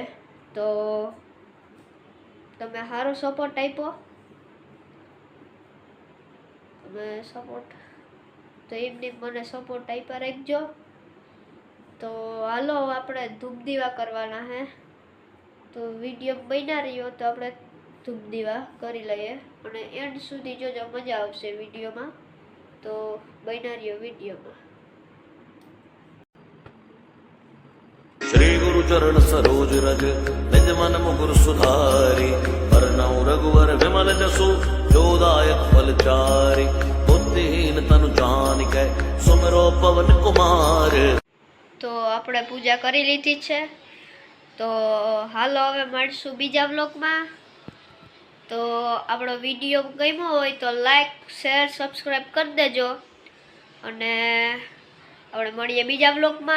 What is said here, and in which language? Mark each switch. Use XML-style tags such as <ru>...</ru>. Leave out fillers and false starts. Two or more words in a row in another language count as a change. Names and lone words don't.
<gu>તો તમે સારો સપોર્ટ આપ્યો, તો એમને મને સપોર્ટ આપ્યા રાખજો। તો હાલો આપણે ધૂપ દીવા કરવાના હે, તો વિડીયો બન્યા રહ્યો તો આપણે ધૂપ દીવા કરી લઈએ અને એન્ડ સુધી જોજો, મજા આવશે વિડીયોમાં। તો બન્યા રહ્યો વિડીયોમાં।</gu> <awa>श्री गुरु चरण सरोज रज निज मन मुकुर सुधारी वरनौ रघुवर विमल जसु जोदायक फलचारी बुद्धिहीन तनु जानिकै सुमिरो पवन कुमार।</awa> <gu>તો આપણે પૂજા કરી લીધી છે। તો હાલો હવે મળશું બીજા વ્લોગમાં। તો આપણો વિડીયો ગમ્યો હોય તો</gu> <en>like share subscribe</en> <gu>કરી દેજો અને આપણે મળીએ બીજા વ્લોગમાં।</gu>